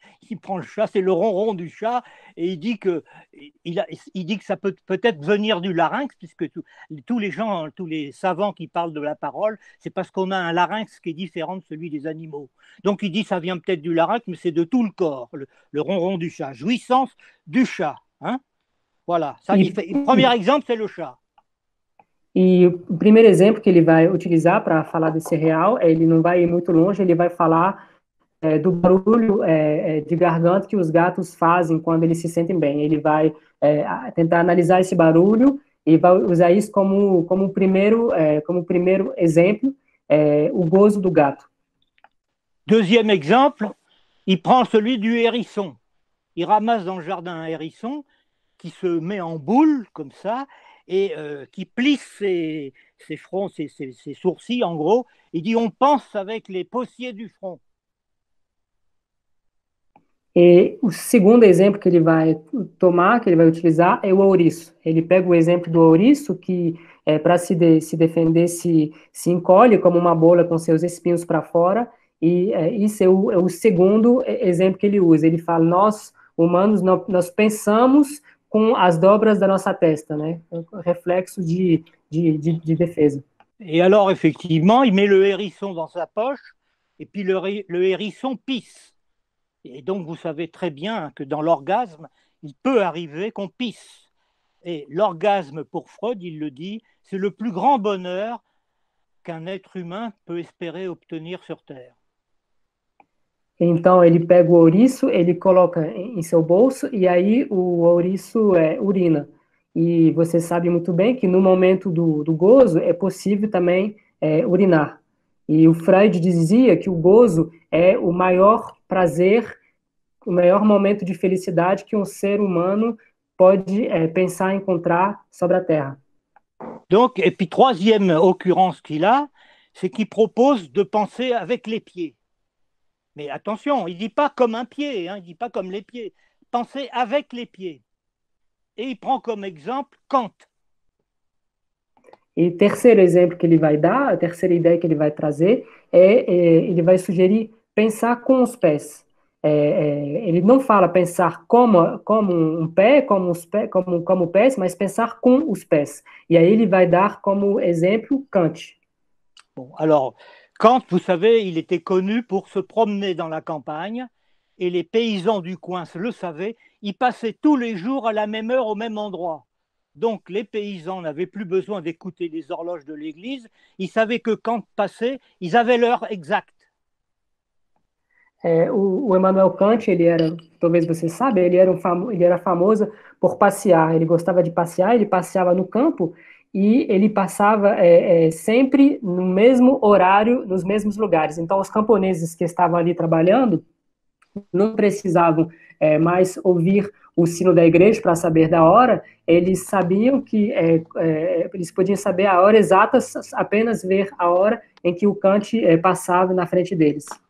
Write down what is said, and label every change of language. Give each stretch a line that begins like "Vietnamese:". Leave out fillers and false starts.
French: Il prend le chat, c'est le ronron du chat, et il dit que ça peut peut-être venir du larynx, puisque tous les gens, tous les savants qui parlent de la parole, c'est parce qu'on a un larynx qui est différent de celui des animaux. Donc il dit ça vient peut-être du larynx, mais c'est de tout le corps, le ronron du chat, jouissance du chat, hein. Voilà, ça, le premier exemple, c'est le chat.
Portuguese: E o primeiro exemplo que ele vai utilizar para falar desse real, ele não vai ir muito longe, ele vai falar do barulho de garganta que os gatos fazem quando eles se sentem bem. Ele vai tentar analisar esse barulho e vai usar isso como primeiro exemplo, o gozo do gato.
French: Deuxième exemple, il prend celui du hérisson. Il ramasse dans le jardin un hérisson qui se met en boule, comme ça, et qui plisse ses fronts, ses sourcils, en gros. Il dit, on pense avec les possiers du front.
Portuguese: E o segundo exemplo que ele vai tomar, que ele vai utilizar, é o ouriço. Ele pega o exemplo do ouriço, que para se defender se encolhe como uma bola com seus espinhos para fora, e isso é o segundo exemplo que ele usa. Ele fala, nós, humanos, nós pensamos com as dobras da nossa testa, né? Reflexo de defesa.
French: Et alors, effectivement, il met le hérisson dans sa poche, et puis le hérisson pisse. Et donc, vous savez très bien que dans l'orgasme, il peut arriver qu'on pisse. Et l'orgasme, pour Freud, il le dit, c'est le plus grand bonheur qu'un être humain peut espérer obtenir sur Terre.
Portuguese: Então, ele pega o ouriço, ele coloca em seu bolso, e aí o ouriço urina. E você sabe muito bem que no momento do gozo é possível também urinar. E o Freud dizia que o gozo é o maior prazer, o maior momento de felicidade que um ser humano pode pensar em encontrar sobre a Terra.
French: Donc, et puis troisième occurrence qu'il a, c'est qu'il propose de penser avec les pieds. Mais attention, il ne dit pas comme un pied, hein, il ne dit pas comme les pieds. Penser avec les pieds. Et il prend comme exemple Kant.
Portuguese: E terceiro exemplo que ele vai dar, a terceira ideia que ele vai trazer, ele vai sugerir pensar com os pés. Ele não fala pensar como um pé, como pés, mas pensar com os pés. E aí ele vai dar como exemplo Kant.
French: Bon, alors, Kant, vous savez, il était connu pour se promener dans la campagne, et les paysans du coin le savaient, ils passaient tous les jours à la même heure au même endroit. Donc les paysans n'avaient plus besoin d'écouter les horloges de l'église, ils savaient que quand passait, ils avaient l'heure exacte.
Portuguese: O Immanuel Kant, ele era, talvez você saiba, ele era famoso por passear. Ele gostava de passear, ele passeava no campo e ele passava sempre no mesmo horário, nos mesmos lugares. Então, os camponeses que estavam ali trabalhando não precisavam mais ouvir o sino da igreja para saber da hora, eles sabiam que eles podiam saber a hora exata, apenas ver a hora em que o Kant passava na frente deles.